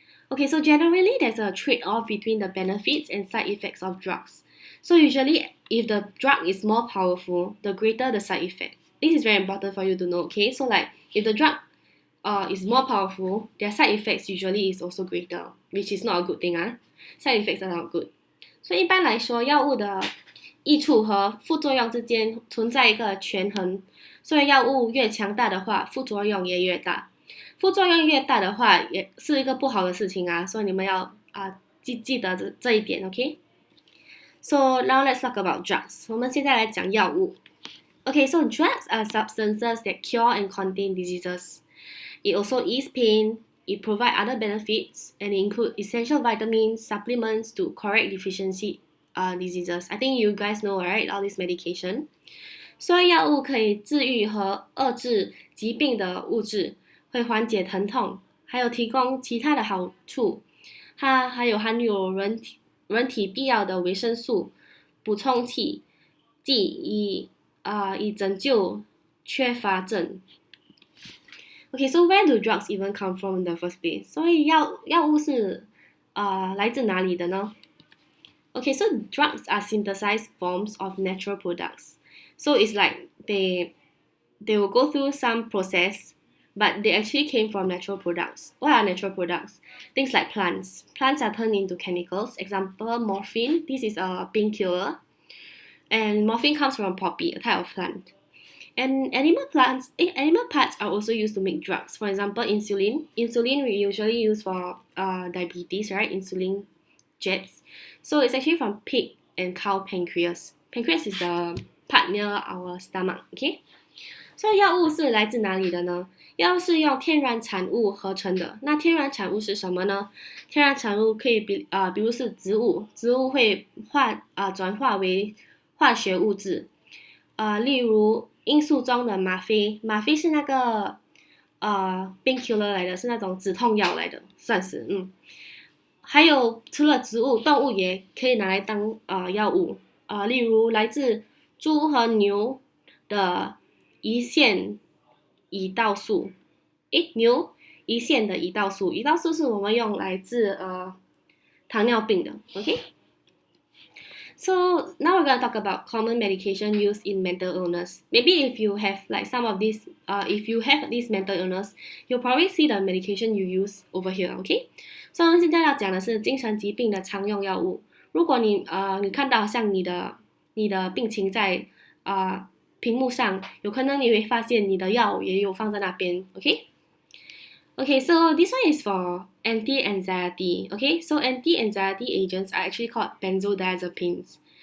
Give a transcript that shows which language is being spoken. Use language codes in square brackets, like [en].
[en] Okay, so generally there's a trade-off between the benefits and side effects of drugs. So usually, if the drug is more powerful, the greater the side effect. This is very important for you to know, okay? So if the drug is more powerful, their side effects usually is also greater, which is not a good thing. Side effects are not good. [zh] 所以一般来说，药物的益处和副作用之间存在一个权衡。所以药物越强大的话，副作用也越大。副作用越大的话，也是一个不好的事情所以你们要记得这一点 ，OK？ [en] So now let's talk about drugs. [zh] 我们现在来讲药物。 [en] Okay, so drugs are substances that cure and contain diseases. It also ease pain. It provides other benefits and include essential vitamins, supplements to correct deficiency diseases. I think you guys know, right? All this medication. [zh] 所以药物可以治愈和遏制疾病的物质，会缓解疼痛，还有提供其他的好处。它还有含有人体必要的维生素、补充剂以拯救缺乏症。 [en] Okay, so where do drugs even come from in the first place? [zh] 所以药物是来自哪里的呢？ [en] Okay, so drugs are synthesized forms of natural products. So it's like they will go through some process, but they actually came from natural products. What are natural products? Things like plants. Plants are turned into chemicals. Example, morphine. This is a painkiller. And morphine comes from poppy, a type of plant. And animal parts are also used to make drugs. For example, insulin. Insulin we usually use for diabetes, right? Insulin jabs. So it's actually from pig and cow pancreas. Pancreas is the part near our stomach, okay? [zh] 所以药物是来自哪里的呢？药物是用天然产物合成的。那天然产物是什么呢？天然产物可以比如是植物，植物会转化为化学物质，例如因素中的吗啡，吗啡是那个painkiller 来的，是那种止痛药来的，算是还有除了植物，动物也可以拿来当药物例如来自猪和牛的胰腺胰岛素，牛胰腺的胰岛素，胰岛素是我们用来治糖尿病的，OK。 [en] So now we're gonna talk about common medication used in mental illness. Maybe if you have like some of these, if you have this mental illness, you'll probably see the medication you use over here. Okay. [zh] So 我们现在要讲的是精神疾病的常用药物。如果你看到像你的病情在屏幕上，有可能你会发现你的药也有放在那边。 [en] Okay, so this one is for anti-anxiety. Okay, so anti-anxiety agents are actually called benzodiazepines.